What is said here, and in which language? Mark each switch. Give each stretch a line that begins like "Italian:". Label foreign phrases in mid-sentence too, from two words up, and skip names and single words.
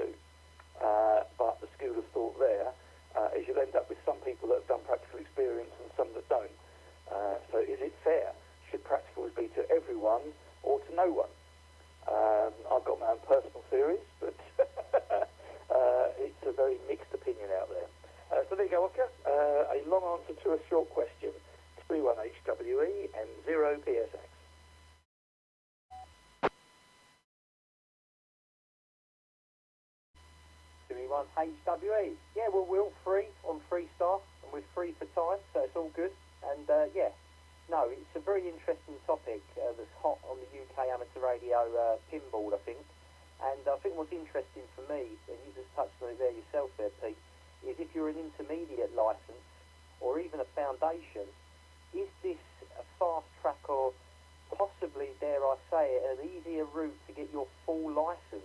English: But the school of thought there is you'll end up with some people that have done practical experience and some that don't. So is it fair? Should practicals be to everyone or to no one? I've got my own personal theories, but it's a very mixed opinion out there. So there you go, Oscar. A long answer to a short question. 2E1HWE and 0PSX. 2E1HWE. Yeah, well, we're all free on Freestar, and we're free for time, so it's all good. And yeah, no, it's a very interesting topic that's hot on the UK amateur radio pinball, I think. And I think what's interesting for me, and you just touched on it there yourself there, Pete, is if you're an intermediate licence or even a foundation, is this a fast track or possibly, dare I say it, an easier route to get your full licence?